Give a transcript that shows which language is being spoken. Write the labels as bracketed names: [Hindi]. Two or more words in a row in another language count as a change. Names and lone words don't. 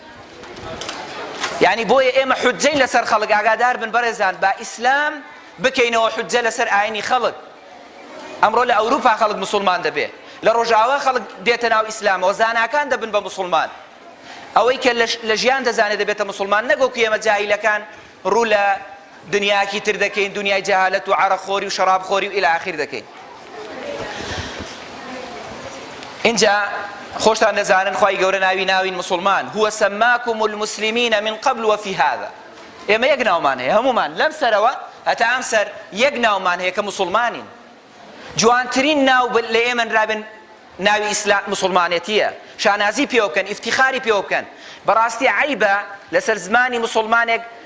[Central Kurdish] یعنی بۆیە ئێمە حوجەین لەسەر خەڵک ئاگادار بن بەڕێزان با ئیسلام بکەینەوە حوجە لەسەر ئاینی خەڵک ئەمڕۆ لە ئەوروپا خەڵک موسڵمان دەبێ لە ڕۆژاوا خەڵک دێتە ناو ئیسلامەوە زاناکان دەبن بە موسڵمان ئەوەی کە لە ژیان دەزانێت دەبێتە موسڵمان نەگۆکو ئێمە جاهیلەکان ڕوو لە دنیاکی تر دەکەین دنیای جەهالەت و عەرەقخۆری و شەرابخۆری و ئیلی ئاخیر دەکەین اینجا خۆشتان دەزانن خوای گەورە ناوین مسلمان [Arabic] هو سماكم المسلمين من قبل وفي هذا [Central Kurdish] ئێمە یەک ناومان هەیە هەمومان لەم سەرەوە هەتا ئەم سەر یەک ناومان هەیە کە مسلمانین جوانترین ناو لە ئێمە رابن ناوی ئیسلام مسلمانێتیە شانازی پێوە بکەن ئیفتیخاری پێوە بکەن بەڕاستی عیبە لەسەر زمانی مسلمانێک